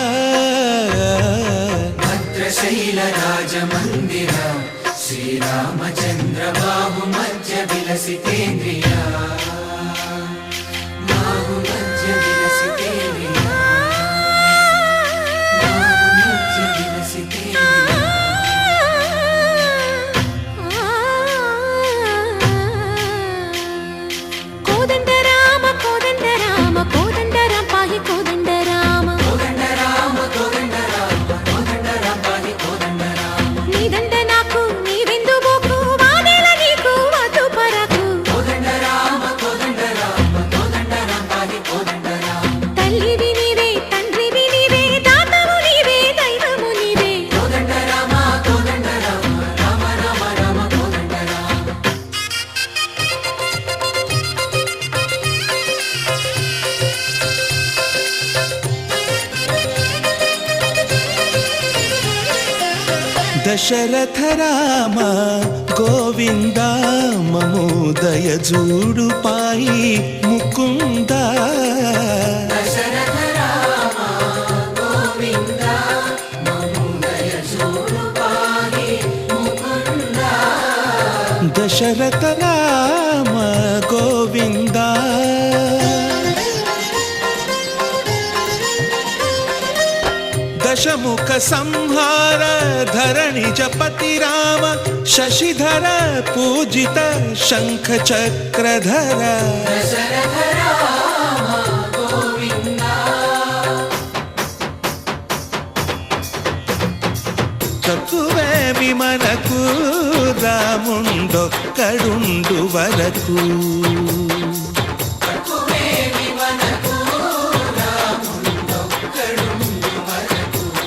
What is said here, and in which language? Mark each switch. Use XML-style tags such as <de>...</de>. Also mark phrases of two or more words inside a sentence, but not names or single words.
<sa>भद्रशैलराजमन्दिर श्रीरामचन्द्र बाहुमध्य विलसितेन्द्रिया। बाहुमध्य विलसितेन्द्रिया। बाहुमध्य विलसितेन्द्रिया।</sa> <te>కోదండ రామ కోదండ రామ కోదండ రామ పాహి కోదండ రామ కోదండ రామ కోదండ రామ కోదండ రామ పాహి కోదండ రామ। నీదండ నాకు నీవెందు బోకు వాదేల నీకు వద్దు పరకు కోదండ రామ కోదండ రామ కోదండ రామ పాహి కోదండ రామ। తల్లివి నీవే తండ్రివి నీవే దాతవు నీవే దైవము నీవే కోదండ రామ కోదండ రామ రామ రామ రామ కోదండ రామ।</te> <sa>दशरथ राम गोविंद ममोदय जूडु पाई मुकुंद। दशरथ राम गोविंद ममोदय जूडु पाहि मुकुंद। दशरथ राम गोविंद दशमुख संहार धरणि जपति राम शशिधर पूजित शंख चक्रधर। दशरथ राम गोविंद।</sa> <te>తక్కువేమి మనకు రాముండొక్కడుండు వరకు। తక్కువేమి మనకు రాముండొక్కడుండు వరకు।</te>